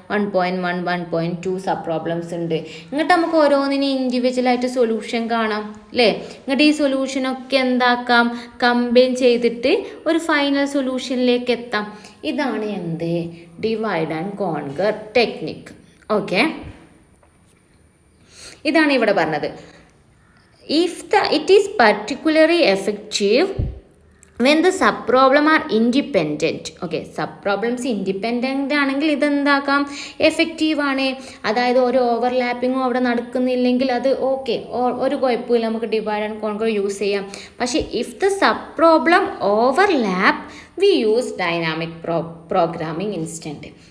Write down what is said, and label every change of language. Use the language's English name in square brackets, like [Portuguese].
[Malayalam] 1.1, 1.2 sub problems ഉണ്ട്. എന്നിട്ട് നമുക്ക് ഓരോന്നിനും ഇൻഡിവിജ്വലായിട്ട് സൊല്യൂഷൻ കാണാം അല്ലേ. എന്നിട്ട് ഈ സൊല്യൂഷനൊക്കെ എന്താക്കാം, കമ്പൈൻ ചെയ്തിട്ട് ഒരു ഫൈനൽ സൊല്യൂഷനിലേക്ക് എത്താം. ഇതാണ് എന്ത്, divide and conquer technique. Okay, ഇതാണ് ഇവിടെ പറഞ്ഞത്. [English] It is particularly effective when the sub problem are independent. [Malayalam] Okay, sub problems independent ആണെങ്കിൽ ഇതെന്താക്കാം, എഫക്റ്റീവ് ആണ്. അതായത് ഒരു ഓവർലാപ്പിങ്ങും അവിടെ നടക്കുന്നില്ലെങ്കിൽ അത് ഓക്കെ, ഒരു കുഴപ്പമില്ല, നമുക്ക് ഡിവൈഡ് ആൻഡ് കോൺകർ യൂസ് ചെയ്യാം. [English] പക്ഷേ if the sub problem overlap we use dynamic programming instant.